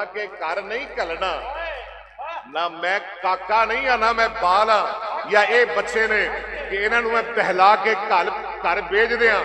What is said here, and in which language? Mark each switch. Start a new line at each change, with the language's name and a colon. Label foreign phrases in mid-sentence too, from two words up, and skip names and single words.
Punjabi: کے کر نہیں کلنا، نہ میں کاکا نہیں ہاں نہ میں بال ہاں یا اے بچے نے کہ انہاں نوں میں بہلا کے گھر بھیج دیاں۔